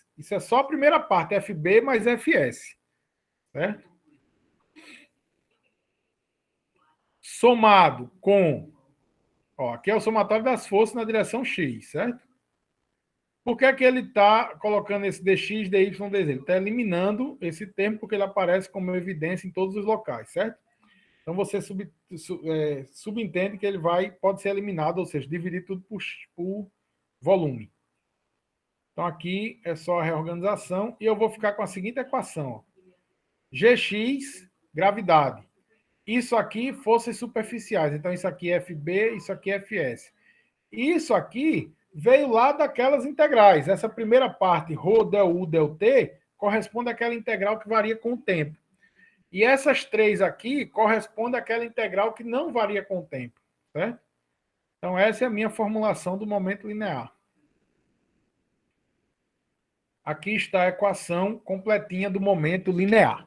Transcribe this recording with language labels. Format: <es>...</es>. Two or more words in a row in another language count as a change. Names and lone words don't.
<pt>Isso é só a primeira parte, FB mais FS. Certo? Somado com... Ó, aqui é o somatório das forças na direção x, certo? Por que que ele está colocando esse dx, dy, dz? Ele está eliminando esse termo porque ele aparece como evidência em todos os locais, certo? Então, você subentende que ele pode ser eliminado, ou seja, dividir tudo por volume. Então, aqui é só a reorganização e eu vou ficar com a seguinte equação. Ó. Gx, gravidade. Isso aqui, forças superficiais. Então, isso aqui é FB, isso aqui é FS. Isso aqui veio lá daquelas integrais. Essa primeira parte, ρ, del U, del T, corresponde àquela integral que varia com o tempo. E essas três aqui correspondem àquela integral que não varia com o tempo. Certo? Então, essa é a minha formulação do momento linear. Aqui está a equação completinha do momento linear.</pt>